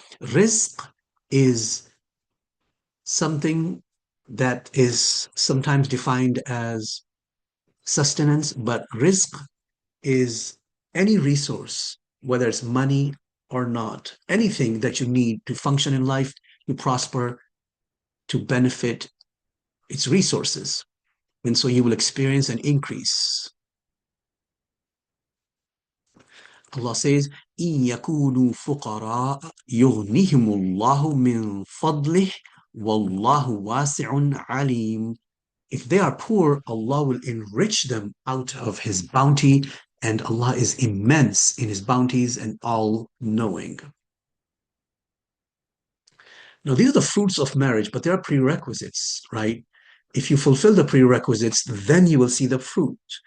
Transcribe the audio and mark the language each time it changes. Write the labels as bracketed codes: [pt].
[en] Rizq is something that is sometimes defined as sustenance, but rizq is any resource, whether it's money or not, anything that you need to function in life, to prosper, to benefit its resources. And so you will experience an increase. Allah says, [ar] إِن يَكُونُوا فُقَرَاءَ يُغْنِهِمُ اللَّهُ مِنْ فَضْلِهِ وَاللَّهُ وَاسِعٌ عَلِيمٌ. [en] If they are poor, Allah will enrich them out of His bounty, and Allah is immense in His bounties and all-knowing. Now, these are the fruits of marriage, but there are prerequisites, right? If you fulfill the prerequisites, then you will see the fruit.